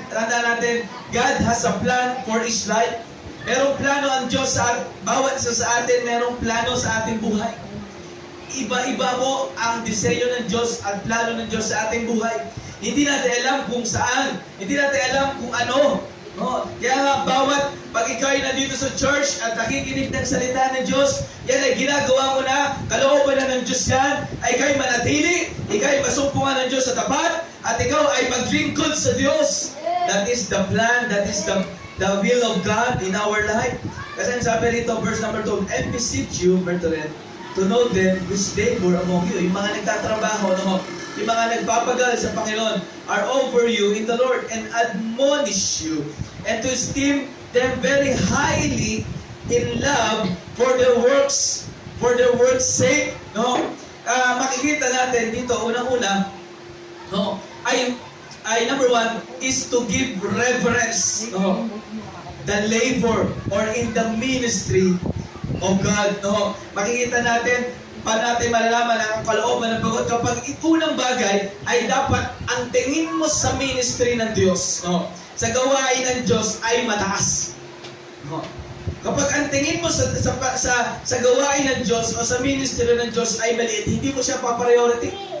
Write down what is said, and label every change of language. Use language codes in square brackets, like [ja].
[tl] Tandaan natin, [en] God has a plan for His life. [tl] Merong plano ang Diyos sa bawat isa sa atin, merong plano sa ating buhay. Iba-iba po ang disenyo ng Diyos at plano ng Diyos sa ating buhay. Hindi natin alam kung saan, hindi natin alam kung ano. No? Kaya nga, pag ikaw ay nandito sa church at nakikinig ng salita ng Diyos, yan ay ginagawa mo na, kalooban na ng Diyos yan, ay ikaw ay manatili, ikaw ay masumpungan ng Diyos sa tapat, at ikaw ay maglingkod sa Diyos. [en] That is the plan, that is the will of God in our life. [tl] Kasi sabi rito, [en] verse number 2, and beseech you, brethren, to know them which labor among you. [tl] Yung mga nagtatrabaho, no? Yung mga nagpapagal sa Panginoon [en] are over you in the Lord and admonish you and to esteem them very highly in love for their works sake. No? [tl] Makikita natin dito, unang-una, no? [en] ay number 1 is to give reverence, no? The labor or in the ministry of God. No? [tl] Makikita natin, paano natin malalaman ang kalooban ng Panginoon kapag unang bagay ay dapat ang tingin mo sa ministry ng Diyos, no? Sa gawain ng Diyos ay mataas. No? Kapag ang tingin mo sa gawain ng Diyos o sa ministry ng Diyos ay maliit, hindi mo siya pa-priority.